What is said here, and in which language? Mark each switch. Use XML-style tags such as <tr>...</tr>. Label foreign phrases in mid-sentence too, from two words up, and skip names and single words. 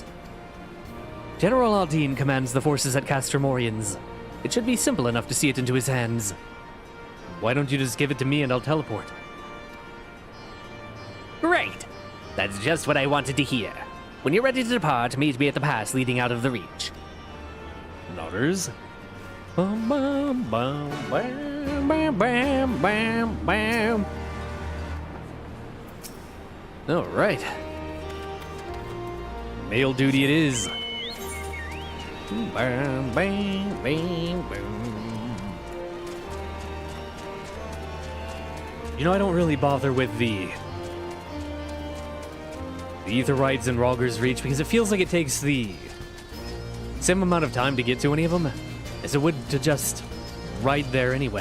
<en>General Aldine commands the forces at Castor Morians. It should be simple enough to see it into his hands. Why don't you just give it to me and I'll teleport? Great! That's just what I wanted to hear. When you're ready to depart, meet me at the pass leading out of the reach. Nodders. Bam, bam, bam, bam, bam, bam, bam, bam. All right. Mail duty it is. Bam, bam, bam, bam. You know, I don't really bother with the Ether Rides and Rogger's Reach because it feels like it takes the same amount of time to get to any of them as it would to just ride there anyway.</en>